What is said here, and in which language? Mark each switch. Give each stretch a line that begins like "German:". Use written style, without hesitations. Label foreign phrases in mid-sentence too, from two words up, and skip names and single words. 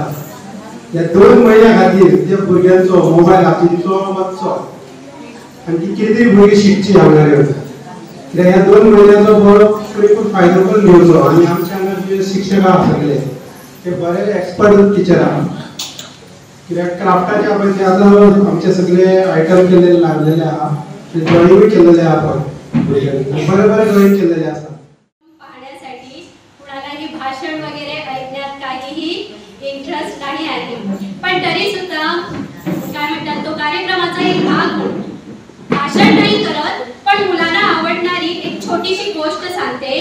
Konkani: ह्या 2 म्हयन्या खातीर त्या भुरग्यांचो मोबायल हातीचो वचचो आनी ती कितें भुरगीं शिकची हांगार कित्याक ह्या 2 म्हयन्याचो बरो पूण फायदो करून घेवचो। आनी आमचे हांगा जे शिक्षक आहा सगळे ते बरे
English: expert teacher
Konkani: आहा कित्याक क्राफ्टाचे पळय ते आतां आमचे सगळे आयटम केलेले लागलेले आहा ड्रॉइंग केलेले आहा पळय भुरग्यांनी बरे बरे ड्रॉइंग केलेले आसा।
Marathi: पाहण्यासाठी कुणालाही भाषण वगैरे ऐकण्यात काहीही इंटरेस्ट नाही आहे पण तरी सुद्धा काय म्हणतात तो कार्यक्रमाचा एक भाग म्हणून भाषण नाही करत पण मुलांना आवडणारी एक छोटीशी गोष्ट सांगते।